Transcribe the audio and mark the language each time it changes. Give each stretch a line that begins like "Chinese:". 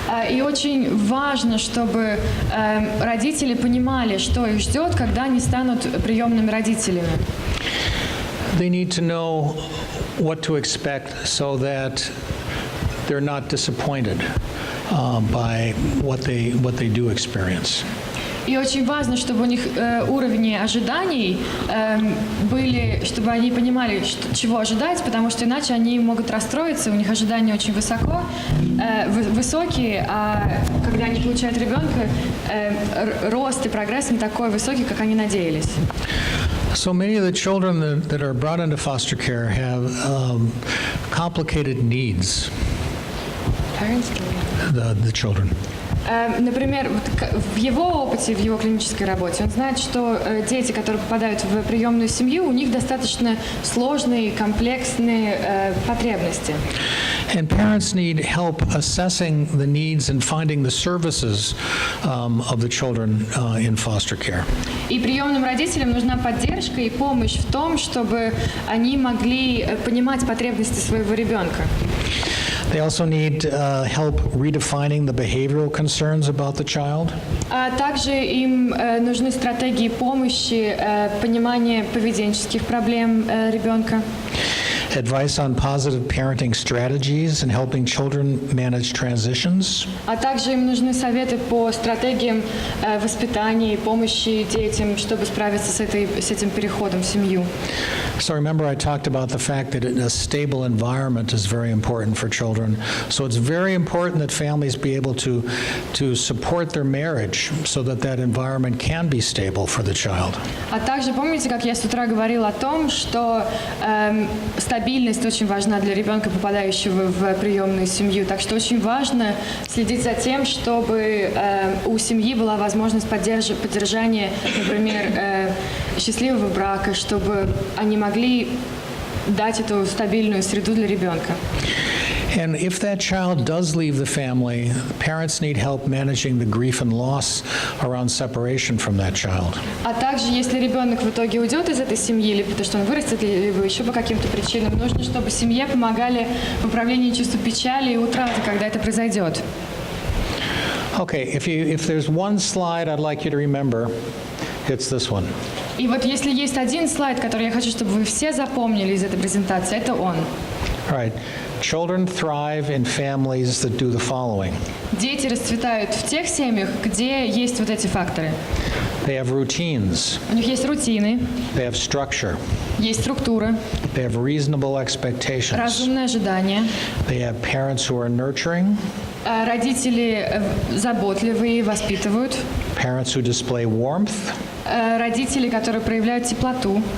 Russian: И очень важно, чтобы родители понимали, что их ждет, когда они станут приемными родителями.
English: They need to know what to expect so that they're not disappointed by what they do experience.
Russian: И очень важно, чтобы у них уровни ожиданий были, чтобы они понимали, чего ожидать, потому что иначе они могут расстроиться, у них ожидания очень высокие, а когда они получают ребенка, рост и прогресс не такой высокий, как они надеялись.
English: So many of the children that are brought into foster care have complicated needs. The children.
Russian: Например, в его опыте, в его клинической работе, он знает, что дети, которые попадают в приемную семью, у них достаточно сложные, комплексные потребности.
English: And parents need help assessing the needs and finding the services of the children in foster care.
Russian: И приемным родителям нужна поддержка и помощь в том, чтобы они могли понимать потребности своего ребенка.
English: They also need help redefining the behavioral concerns about the child.
Russian: А также им нужны стратегии помощи, понимание поведенческих проблем ребенка.
English: Advice on positive parenting strategies and helping children manage transitions.
Russian: А также им нужны советы по стратегиям воспитания и помощи детям, чтобы справиться с этим переходом в семью.
English: So remember, I talked about the fact that a stable environment is very important for children. So it's very important that families be able to support their marriage so that environment can be stable for the child.
Russian: А также помните, как я с утра говорила о том, что стабильность очень важна для ребенка, попадающего в приемную семью. Так что очень важно следить за тем, чтобы у семьи была возможность поддержания, например, счастливого брака, чтобы они могли дать эту стабильную среду для ребенка.
English: And if that child does leave the family, parents need help managing the grief and loss around separation from that child.
Russian: А также, если ребенок в итоге уйдет из этой семьи, либо потому что он вырастет, либо еще по каким-то причинам, нужно, чтобы семье помогали в управлении чувством печали и утраты, когда это произойдет.
English: Okay, if there's one slide I'd like you to remember, it's this one.
Russian: И вот если есть один слайд, который я хочу, чтобы вы все запомнили из этой презентации, это он.
English: All right. Children thrive in families that do the following.
Russian: Дети расцветают в тех семьях, где есть вот эти факторы.
English: They have routines.
Russian: У них есть рутины.
English: They have structure.
Russian: Есть структура.
English: They have reasonable expectations.
Russian: Разумное ожидание.
English: They have parents who are nurturing.
Russian: Родители заботливые, воспитывают.
English: Parents who display warmth.
Russian: Родители, которые проявляют теплоту.